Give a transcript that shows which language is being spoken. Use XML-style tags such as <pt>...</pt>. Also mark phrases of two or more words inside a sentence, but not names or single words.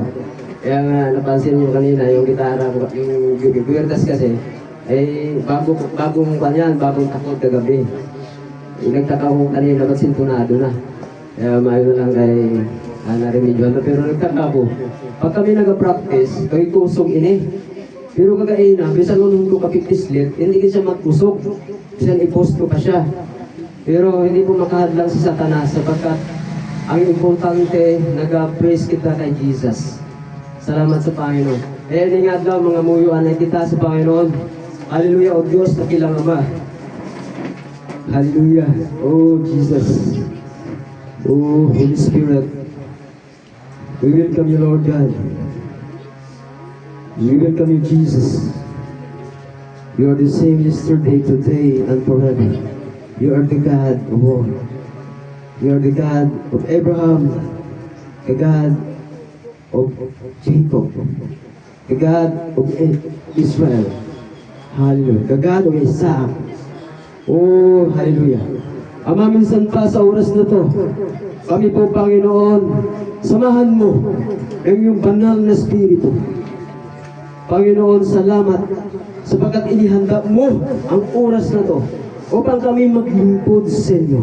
<tl>Kaya nga napansin nyo kanina, yung gitara, yung guirdas kasi, ay bagong takot kagabi.</tl> <hil>Nagtaka ko kanina, ba't sintonado na? Kaya mayo na lang kay narimidyo.</hil> <tl>Pero nagtaka ko, pag kami nag-practice,</tl> <hil>kay kusog ini. Pero kagaina, bisan nung ko kapipislit, hindi siya magkusog. Bisan ipost ko pa siya.</hil> <tl>Pero hindi po makahadlang si Satanas sapagkat ang importante, nag-praise kita kay Jesus. Salamat sa Panginoon. Kaya nga daw mga muyuan ay kita sa Panginoon. Hallelujah, O Diyos, nakilang Ama. Hallelujah, O Jesus.</tl> <en>O Holy Spirit. We welcome you, Lord God. We welcome you, Jesus. You are the same yesterday, today, and forever. You are the God of all. You are the God of Abraham, the God of Jacob, the God of Israel. Hallelujah. The God of Isaac. Oh, hallelujah.</en> <tl>Ama, minsan pa sa oras na to, kami po, Panginoon, samahan mo ang iyong banal na Espiritu. Panginoon, salamat sapagkat inihanda mo ang oras na to upang kami maglingkod sa inyo.</tl>